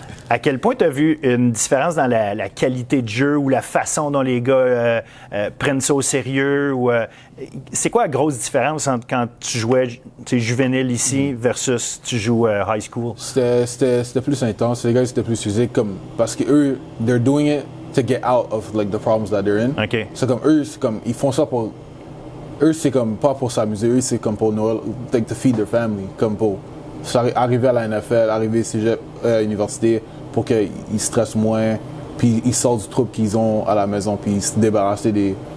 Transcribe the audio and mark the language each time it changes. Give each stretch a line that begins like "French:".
French: À quel point tu as vu une différence dans la qualité de jeu ou la façon dont les gars prennent ça au sérieux? C'est quoi la grosse différence entre quand tu jouais juvénile ici versus tu joues high school? C'était plus intense. Les gars, c'était plus physique. Parce que eux,
English: they're doing it to get out of like, the problems that they're in. OK.
French: C'est comme eux, ils font ça pour... Eux, c'est comme pas pour s'amuser, eux, c'est comme pour Noël,
English: like to feed their family,
French: comme pour arriver à la NFL, arriver au cégep, université, pour qu'ils stressent moins, puis ils sortent du trouble qu'ils ont à la maison, puis ils se débarrassent des...